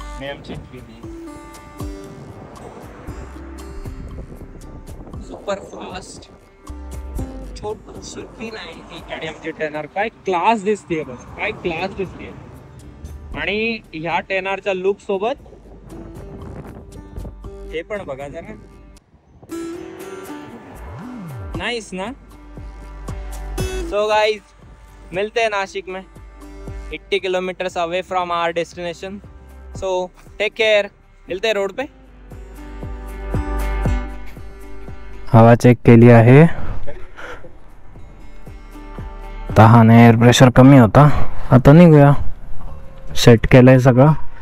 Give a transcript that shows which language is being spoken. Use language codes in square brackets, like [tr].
[mr] आमची super fast छोटी नाही, आणि आमची टेनर काय क्लास दिसते, बस काय क्लास दिसते. आणि ह्या टेनरच्या लुक सोबत हे पण बघा जरा, नाइस ना. [hi] सो गाइस, मिलते हैं नासिक में [en] 80 kilometres away from our destination. [hi] So take care, मिलते हैं रोड पे. [mr] हवा चेक केली आहे, तहाने एअर प्रेशर कमी होता. आता निघूया. सेट केलंय सगळं.